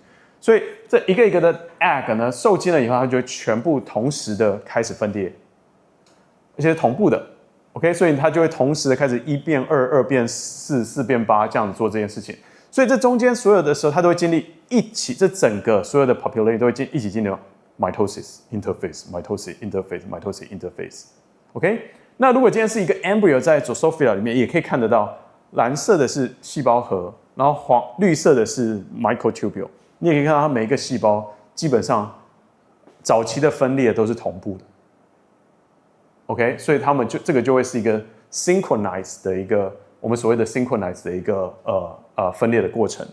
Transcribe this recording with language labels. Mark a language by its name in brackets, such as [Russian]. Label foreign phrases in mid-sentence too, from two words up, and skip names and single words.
[Chinese] 所以这一个一个的 egg 呢，受精了以后，它就会全部同时的开始分裂，而且是同步的。OK， 所以它就会同时的开始1变2， 2变4， 4变8这样子做这件事情。所以这中间所有的时候，它都会经历一起，这整个所有的 population 都会一起经历 [English] mitosis interphase，mitosis interphase，mitosis interphase。 [Chinese] OK， 那如果今天是一个 embryo 在 Drosophila 里面，也可以看得到，蓝色的是细胞核，然后绿色的是 microtubule。你也可以看到它每一个细胞基本上早期的分裂都是同步的。OK， 所以它们这个就会是一个 synchronized 的一个我们所谓的 synchronized 的一个分裂的过程。